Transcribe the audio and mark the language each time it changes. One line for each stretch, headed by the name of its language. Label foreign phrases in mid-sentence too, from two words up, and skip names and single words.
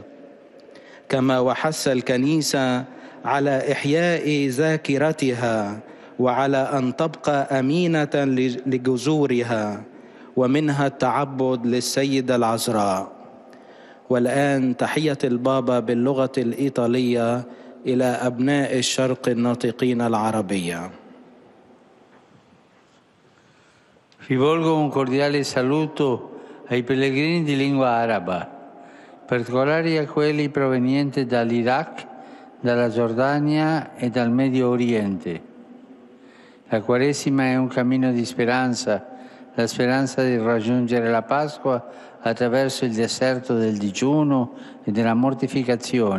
Arabic: كما وحث الكنيسة على إحياء ذاكرتها وعلى أن تبقى أمينة لجذورها، ومنها التعبد للسيدة العذراء. والآن تحية البابا باللغة الإيطالية إلى أبناء الشرق الناطقين العربية.
Italian: Rivolgo un cordiale saluto ai pellegrini di lingua araba, in particolare a quelli provenienti dall'Iraq, dalla Giordania e dal Medio Oriente. La Quaresima è un cammino di speranza, la speranza di raggiungere la Pasqua attraverso il deserto del digiuno e della mortificazione,